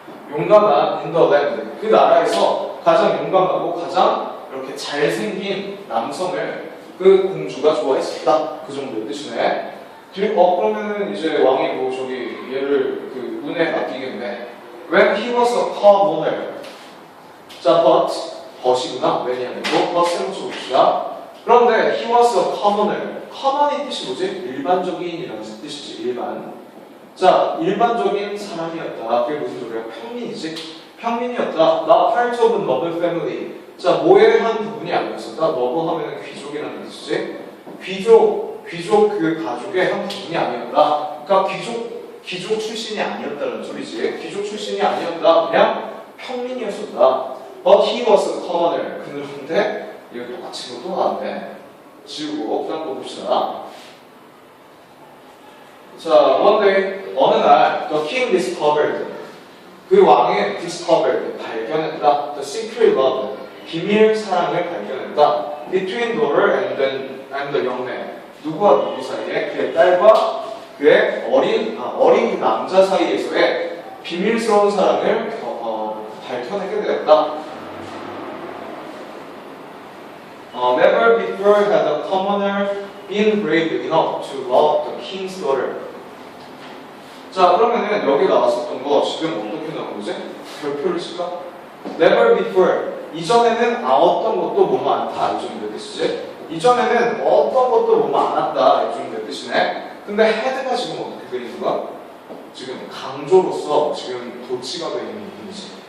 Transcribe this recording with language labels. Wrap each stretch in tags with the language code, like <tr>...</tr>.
<ko>용감한</ko> <en>in the land</en> <ko>그 나라에서 가장 용감하고 가장 이렇게 잘생긴 남성을 그 공주가 좋아했었다. 그 정도의 뜻이네. 그러면은 이제 왕이 뭐 저기 얘를 그 문에 맡기겠네.</ko> <en>When he was a commoner. 자, but이구나.</en> <ko>when이 아니고 but 세로쳐 봅시다. 그런데</ko> <en>he was a commoner.</en> <ko>common의 뜻이 뭐지? 일반적인이라는 뜻이지. 일반. 자, 일반적인 사람이었다. 그게 무슨 소리야? 평민이지. 평민이었다.</ko> <en>Not part of a noble family.</en> <ko>자, 뭐의 한 부분이 아니었었다. noble 하면은 귀족이라는 뜻이지. 귀족 그 가족의 한 부분이 아니었다. 그러니까 귀족 출신이 아니었다는 소리지. 귀족 출신이 아니었다. 그냥 평민이었었다.</ko> <en>But he was a commoner.</en> <ko>그런데 이거 똑같이 이거 또 나왔네. 지우고 그 다음 거 봅시다.</ko> <en>자, one day</en> <ko>어느 날</ko> <en>the king discovered.</en> <ko>그 왕의 discovered, 발견했다.</ko> <en>The secret love,</en> <ko>비밀 사랑을 발견했다.</ko> <en>Between daughter and the young man.</en> <ko>누구와 누구 사이에? 그의 딸과 그의 어린 남자 사이에서의 비밀스러운 사랑을 밝혀내게 되었다.</ko> <en>Never before had a commoner been brave enough to love the king's daughter.</en> <ko>자, 그러면은 여기 나왔었던 거 지금 어떻게 나온 거지? 별표를 칠까?</ko> <en>Never before.</en> <ko>이전에는 어떤 것도 뭐뭐 않다. 이 정도 뜻이지? 이전에는 어떤 것도 뭐뭐 않았다. 이 정도 뜻이네. 근데 had가 지금 어떻게 되는 거야? 지금 강조로서 지금 도치가 되어 있는 느낌이지.</ko>